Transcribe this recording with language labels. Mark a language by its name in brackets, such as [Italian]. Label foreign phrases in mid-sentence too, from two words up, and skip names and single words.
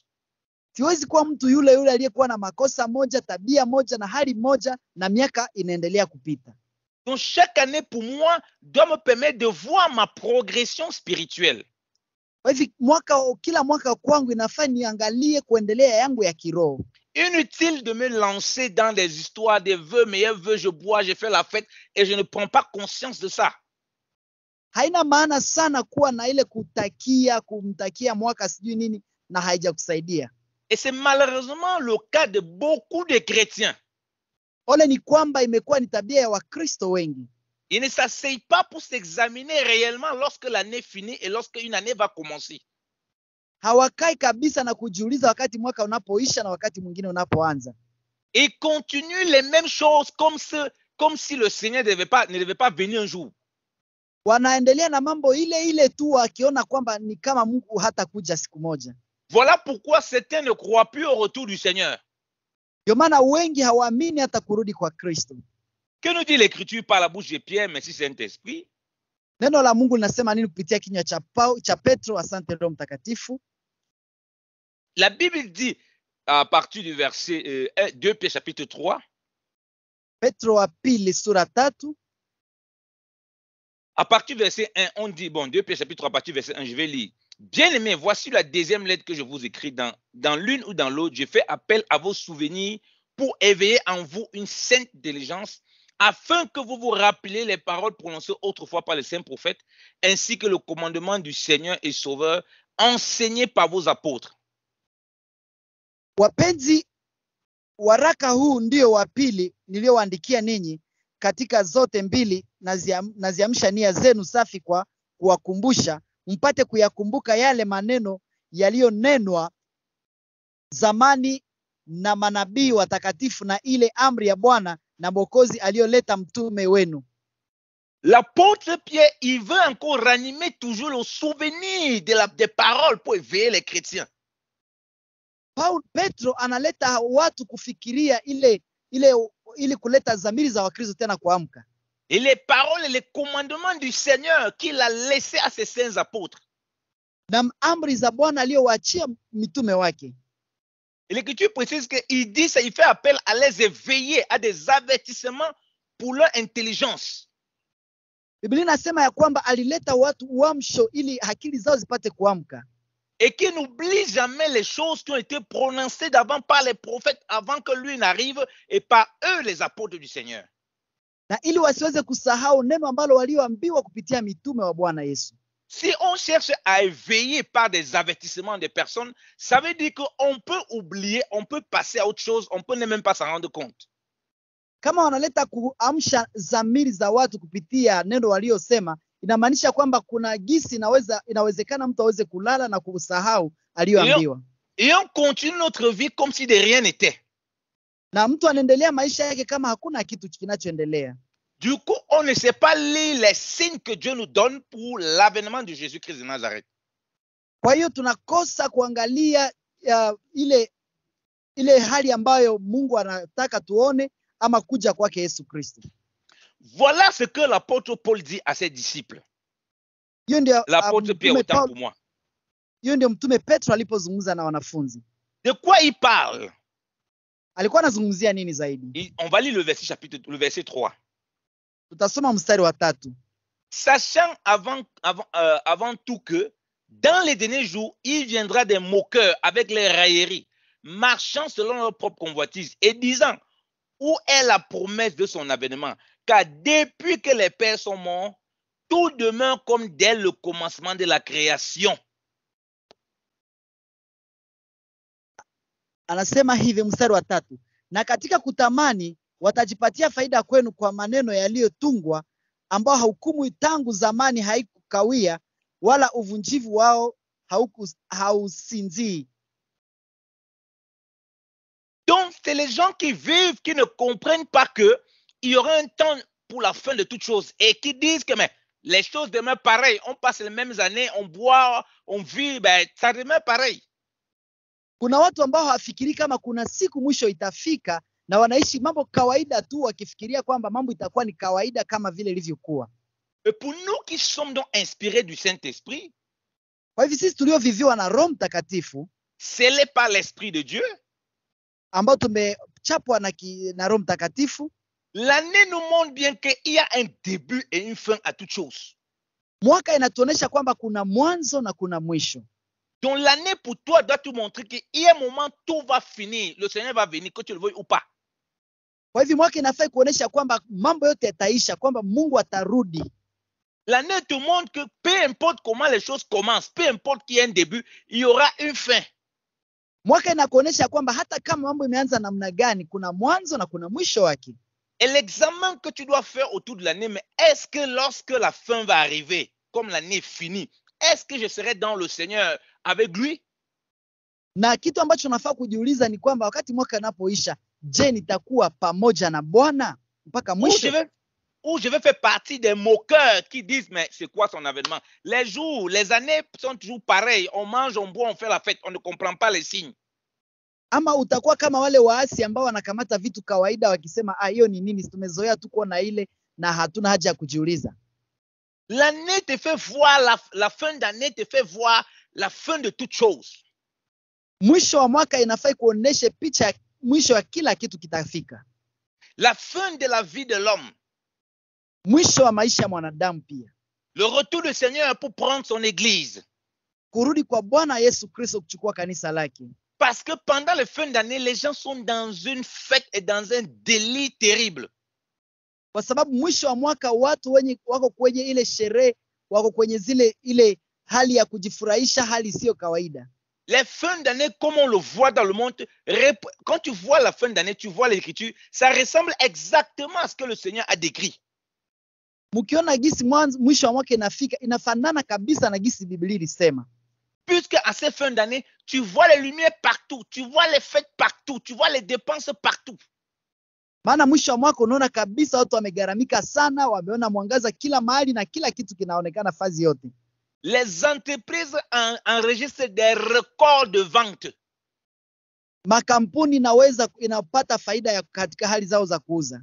[Swahili] Siwezi kuwa mtu yule yule aliyekuwa na makosa moja, tabia moja na hali moja na miaka inaendelea kupita. [French] Donc chaque année pour moi doit me permettre de voir ma progression spirituelle. [Swahili] Kwa hivyo kila mwaka kwangu inafaa niangalie kuendelea yangu ya kiroho. [French] Inutile de me lancer dans des histoires, des vœux, meilleurs vœux, je bois, je fais la fête et je ne prends pas conscience de ça. [Swahili] Haina maana sana kuwa na ile kumtakia mwaka sijui nini na haijakusaidia. [French] Et c'est malheureusement le cas de beaucoup de chrétiens. [Swahili] Ole ni kwamba imekuwa ni tabia ya Wakristo wengi. [French] Ils ne s'asseyent pas pour s'examiner réellement lorsque l'année finit et lorsque une année va commencer. [Swahili] Hawakai kabisa na kujiuliza wakati mwaka unapoisha na wakati mwingine unapoanza. [French] Ils continuent les mêmes choses comme si le Seigneur ne devait pas venir un jour. [Swahili] Wanaendelea na mambo ile tu wakiona kwamba ni kama Mungu hatakuja siku moja. [French] Voilà pourquoi certains ne croient plus au retour du Seigneur. [Swahili] Ndio maana wengi hawaamini hata kurudi kwa Kristo. [French] Que nous dit l'Écriture par la bouche de Pierre, merci Saint-Esprit? [Swahili] Neno la Mungu linasema nini kupitia kinywa cha Petro? Asante Roho Mtakatifu. [French] La Bible dit à partir du verset 2 Pierre chapitre 3. [Swahili] Petro wa pili sura 3. [French] À partir du verset 1, on dit, 2 Pierre chapitre 3, à partir du verset 1, je vais lire. Bien-aimés, voici la deuxième lettre que je vous écris. Dans l'une ou dans l'autre, je fais appel à vos souvenirs pour éveiller en vous une sainte diligence, afin que vous vous rappeliez les paroles prononcées autrefois par les saints prophètes, ainsi que le commandement du Seigneur et Sauveur, enseigné par vos apôtres. [Swahili] Wapenzi, waraka huu ndio wa pili niliowaandikia ninyi, katika zote mbili naziamsha nia zenu safi kwa kuwakumbusha, mpate kuyakumbuka yale maneno yaliyonenwa zamani na manabii watakatifu, na ile amri ya Bwana na Mwokozi aliyoleta mtume wenu. [French] L'apôtre Pierre, il veut encore ranimer toujours le souvenir des paroles pour éveiller les chrétiens. [Swahili] Petro analeta watu kufikiria ile kuleta dhamiri za Wakristo tena kuamka. [French] Et les paroles et les commandements du Seigneur qu'il a laissés à ses saints apôtres. [Swahili] Na amri za Bwana aliyowaachia mitume wake. [French] Et l'Écriture précise qu'il dit ça, il fait appel à les éveiller, à des avertissements pour leur intelligence. [Swahili] Biblia inasema ya kwamba alileta watu uamsho ili akili zao zipate kuamka. [French] Et qu'il n'oublie jamais les choses qui ont été prononcées d'avant par les prophètes avant que lui n'arrive et par eux les apôtres du Seigneur. [Swahili] Na ili wasiweze kusahau neno ambalo walioambiwa kupitia mitume wa Bwana Yesu. [French] Si on cherche à éveiller par des avertissements des personnes, ça veut dire qu'on peut oublier, on peut passer à autre chose, on peut même pas s'en rendre compte. [Swahili] Kama wanaleta kuamsha dhamiri za watu kupitia neno waliosema, inamaanisha kwamba kuna gisi inawezekana mtu aweze kulala na kusahau aliyoambiwa. [French] Et on continue notre vie comme si de rien n'était. [Swahili] Na mtu anaendelea maisha yake kama hakuna kitu kinachoendelea. [French] Du coup, on ne sait pas lire les signes que Dieu nous donne pour l'avènement de Jésus-Christ de Nazareth. [Swahili] Kwa hiyo tunakosa kuangalia ile hali ambayo Mungu anataka tuone ama kuja kwake Yesu Kristo. [French] Voilà ce que l'apôtre Paul dit à ses disciples. L'apôtre Pierre, autant pour moi. [Swahili] Hiyo ndio mtume Petro alipozungumza na wanafunzi. [French] De quoi il parle? [Swahili] Alikuwa anazungumzia nini zaidi? [French] On va lire le verset 3. [Swahili] Tutasoma mstari wa 3. [French] Sachant avant tout que dans les derniers jours, il viendra des moqueurs avec les railleries, marchant selon leur propre convoitise et disant, où est la promesse de son avènement? Car depuis que les pères sont morts, tout demeure comme dès le commencement de la création. [Swahili] Anasema hivi mstari wa 3. Na katika kutamani watajipatia faida kwenu kwa maneno yaliyotungwa, ambao hukumu tangu zamani haikukawia, wala uvunjivu wao hausinzii. [French] Donc, c'est les gens qui vivent, qui ne comprennent pas qu'il y aura un temps pour la fin de toutes choses et qui disent que mais, les choses demeurent pareilles. On passe les mêmes années, on boit, on vit, ça demeure pareil. [Swahili] Kuna watu ambao hawafikiri kama kuna siku mwisho itafika na wanaishi mambo kawaida tu wakifikiria kwamba mambo itakuwa ni kawaida kama vile ilivyokuwa. [French] Et pour nous qui sommes donc inspirés du Saint-Esprit, [Swahili] kwa hivyo sisi tulioviviwa na Roho Mtakatifu, [French] scellés par l'Esprit de Dieu, [Swahili] ambao tumechapwa na Roho Mtakatifu, [French] l'année nous montre bien qu'il y a un début et une fin à toute chose. [Swahili] Mwaka inatuonesha kwamba kuna mwanzo na kuna mwisho. [French] Donc l'année pour toi doit te montrer qu'il y a un moment, tout va finir. Le Seigneur va venir, que tu le veuilles ou pas. [Swahili] Kwa hivyo mwaka inafaa kuonesha kwamba mambo yote yataisha, kwamba Mungu atarudi. [French] L'année te montre que peu importe comment les choses commencent, peu importe qu'il y ait un début, il y aura une fin. [Swahili] Mwaka inakuonesha kwamba hata kama mambo imeanza namna gani, kuna mwanzo na kuna mwisho wake. [French] Et l'examen que tu dois faire autour de l'année, mais est-ce que lorsque la fin va arriver, comme l'année finit, est-ce que je serai dans le Seigneur avec lui? [Swahili] Na kitu ambacho unafaa kujiuliza ni kwamba wakati mwaka unapoisha, je, nitakuwa pamoja na Bwana mpaka mwisho? [French] Ou je vais faire partie des moqueurs qui disent, mais c'est quoi son avènement? Les jours, les années sont toujours pareils. On mange, on boit, on fait la fête. On ne comprend pas les signes. [Swahili] Ama utakuwa kama wale waasi ambao wanakamata vitu kawaida wakisema hiyo ni nini, tumezoea tu kuona ile na hatuna haja ya kujiuliza. [French] L'année te fait voir, la fin d'année te fait voir la fin de toute chose. [Swahili] Mwisho wa mwaka inafai kuoneshe picha mwisho wa kila kitu kitafika. [French] La fin de la vie de l'homme. [Swahili] Mwisho wa maisha ya mwanadamu pia. [French] Le retour du Seigneur pour prendre son église. [Swahili] Kurudi kwa Bwana Yesu Kristo kuchukua kanisa lake. [French] Parce que pendant les fins d'année, les gens sont dans une fête et dans un délit terrible. [Swahili] Kwa sababu mwisho wa mwaka watu wako kwenye ile sherehe, wako kwenye ile hali ya kujifurahisha, hali sio kawaida. [French] Les fins d'année, comme on le voit dans le monde, quand tu vois la fin d'année, tu vois l'écriture, ça ressemble exactement à ce que le Seigneur a décrit. [Swahili] Mkiona gisi mwisho wa mwaka inafika, inafanana kabisa na gisi Biblia ilisema. [French] Puisque à ces fins d'année, tu vois les lumières partout, tu vois les fêtes partout, tu vois les dépenses partout. [Swahili] Maana mwisho wa mwaka unaona kabisa watu wamegaramika sana, wameona mwangaza kila mahali na kila kitu kinaonekana fazi yote. [French] Les entreprises enregistrent des records de vente. [Swahili] Makampuni inapata faida katika hali zao za kuuza.